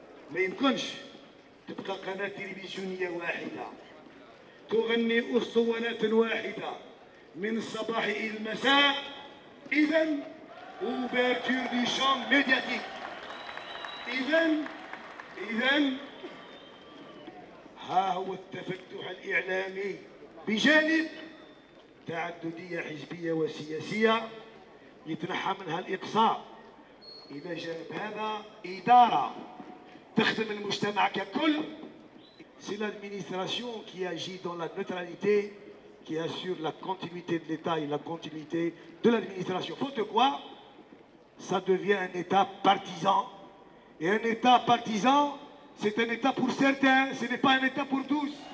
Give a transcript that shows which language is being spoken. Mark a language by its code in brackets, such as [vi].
[ar] ما يمكنش تبقى قناة تلفزيونية واحدة تغني أسطوانات واحدة من الصباح إلى المساء. إذا [fr] ouverture du champ médiatique. [ar] إذا ها هو التفتح الإعلامي بجانب تعددية حزبية وسياسية يتنحى منها الإقصاء. إلى جانب هذا إدارة تخدم المجتمع ككل. [fr] C'est l'administration qui agit dans la neutralité, qui assure la continuité de l'État et la continuité de l'administration. Faute de quoi, ça devient un État partisan. Et un État partisan, c'est un État pour certains, ce n'est pas un État pour tous.